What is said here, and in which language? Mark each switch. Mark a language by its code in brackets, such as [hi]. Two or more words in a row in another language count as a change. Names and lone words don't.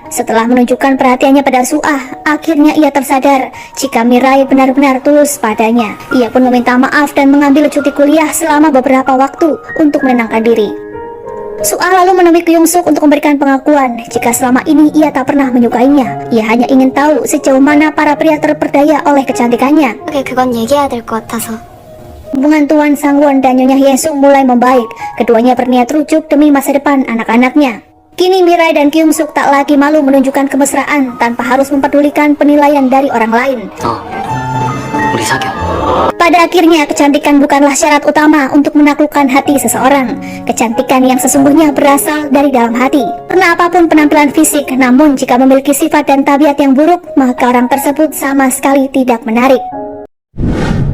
[id] Setelah menunjukkan perhatiannya pada Suah, akhirnya ia tersadar jika Mirai benar-benar tulus padanya. Ia pun meminta maaf dan mengambil cuti kuliah selama beberapa waktu untuk menenangkan diri. Suah lalu menemui Kyung Suk untuk memberikan pengakuan jika selama ini ia tak pernah menyukainya. Ia hanya ingin tahu sejauh mana para pria terperdaya oleh kecantikannya. [ko] 그건 얘기해야 될 것 같아서. [id] Hubungan Tuan Sangwon dan Nyonya Hyesung mulai membaik. Keduanya berniat rujuk demi masa depan anak-anaknya. Kini Mirai dan Kyung Suk tak lagi malu menunjukkan kemesraan tanpa harus mempedulikan penilaian dari orang lain. [ko] 우리 사겨. [id] Pada akhirnya, kecantikan bukanlah syarat utama untuk menaklukkan hati seseorang. Kecantikan yang sesungguhnya berasal dari dalam hati. Karena apapun penampilan fisik, namun jika memiliki sifat dan tabiat yang buruk, maka orang tersebut sama sekali tidak menarik.